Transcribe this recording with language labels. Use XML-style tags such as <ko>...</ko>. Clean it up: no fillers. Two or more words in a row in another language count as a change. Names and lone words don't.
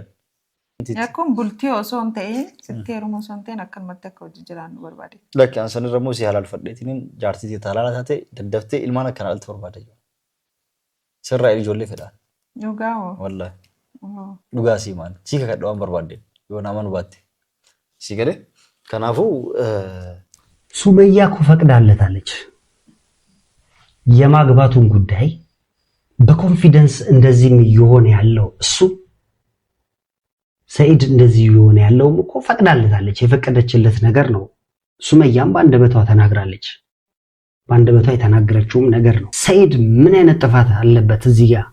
<om>Akkuma bultii osoo hin ta'in sitti heeruma osoo hin ta'in akkanumatti akka hojii jiraannu barbaade. Lakki an sanirra immoo si halaalfadheetiin jaartii halaala taate daddaftee ilmaan akkana dhalti barbaada. Sirraa ijoollee fedhaan. Dhugaa hoo? Wallahi. Dhugaa si maal? Si kakadhu waan barbaadde yoo nama nu baatte. Si gale kanaafuu</om> <am>ሱመያ እኮ ፈቅዳለታለች። የማግባቱን ጉዳይ በኮንፊደንስ እንደዚህ ይሆን ያለው እሱ ሰይድ እንደዚህ ይሆን ያለው እኮ ፈቅዳለታለች። የፈቀደችለት ነገር ነው። ሱመያም በአንደበቷ ተናግራለች። በአንደበቷ የተናገረችውም ነገር ነው። ሰይድ ምን አይነት ጥፋት አለበት እዚህ ጋር?</am>